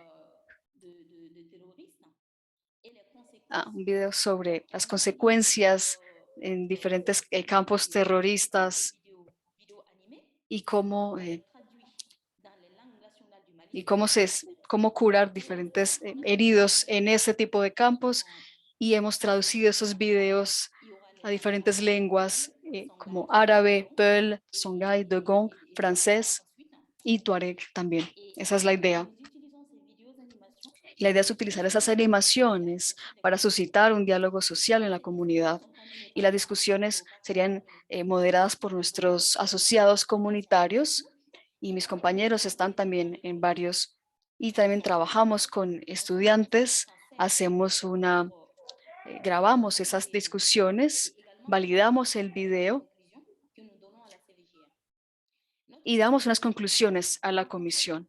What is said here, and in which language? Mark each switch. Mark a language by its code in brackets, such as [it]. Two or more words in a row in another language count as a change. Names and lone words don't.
[es] un video sobre las consecuencias en diferentes campos terroristas y cómo cómo curar diferentes heridos en ese tipo de campos, y hemos traducido esos videos a diferentes lenguas como árabe, peul, songhai, dogon, francés y tuareg también. Esa es la idea. La idea es utilizar esas animaciones para suscitar un diálogo social en la comunidad, y las discusiones serían moderadas por nuestros asociados comunitarios, y mis compañeros están también en varios, y también trabajamos con estudiantes, grabamos esas discusiones, validamos el video y damos unas conclusiones a la comisión.